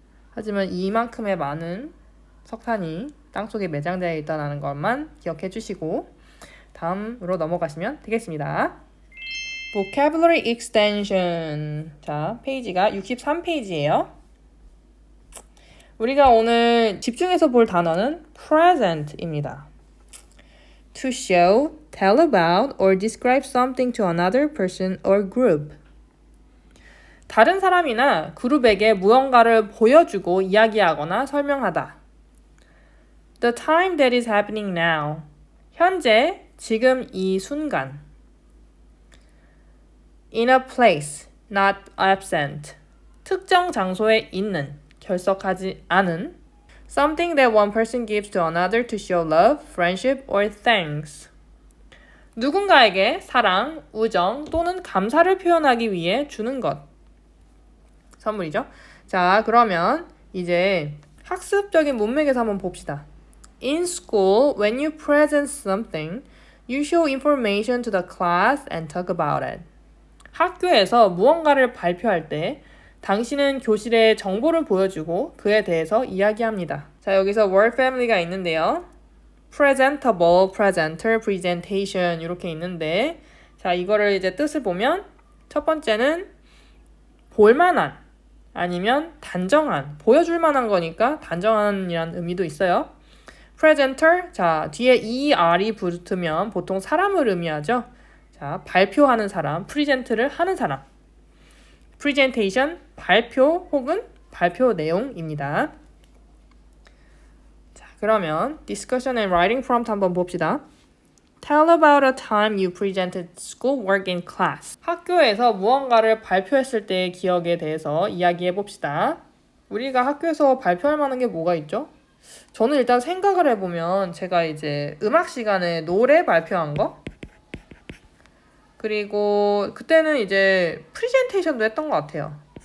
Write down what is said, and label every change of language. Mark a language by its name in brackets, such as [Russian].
[Korean] 하지만 이만큼의 많은 석탄이 땅속에 매장되어 있다는 것만 기억해 주시고 다음으로 넘어가시면 되겠습니다. [English] Vocabulary Extension. [Korean] 자, 페이지가 63페이지예요. 우리가 오늘 집중해서 볼 단어는 present입니다. [English] To show, tell about, or describe something to another person or group. [Korean] 다른 사람이나 그룹에게 무언가를 보여주고 이야기하거나 설명하다. [English] The time that is happening now. [Korean] 현재, 지금 이 순간. [English] In a place, not absent. [Korean] 특정 장소에 있는, 결석하지 않은. [English] Something that one person gives to another to show love, friendship, or thanks. [Korean] 누군가에게 사랑, 우정 또는 감사를 표현하기 위해 주는 것. 선물이죠. 자, 그러면 이제 학습적인 문맥에서 한번 봅시다. [English] In school, when you present something, you show information to the class and talk about it. [Korean] 학교에서 무언가를 발표할 때 당신은 교실에 정보를 보여주고 그에 대해서 이야기합니다. 자, 여기서 word family가 있는데요. presentable, presenter, presentation 이렇게 있는데 자, 이거를 이제 뜻을 보면 첫 번째는 볼만한 아니면 단정한, 보여줄 만한 거니까 단정한이란 의미도 있어요. presenter, 자, 뒤에 er이 붙으면 보통 사람을 의미하죠. 자, 발표하는 사람, 프리젠트를 하는 사람. presentation, 발표 혹은 발표 내용입니다. 자, 그러면 [English] discussion and writing prompt [Korean] 한번 봅시다. [English] Tell about a time you presented schoolwork in class. [Korean] 학교에서 무언가를 발표했을 때의 기억에 대해서 이야기해 봅시다. 우리가 학교에서 발표할 만한 게 뭐가 있죠? 저는 일단 생각을 해보면 제가 이제 음악 시간에 노래 발표한 거, 그리고 그때는 이제 프리젠테이션도 했던 것 같아요.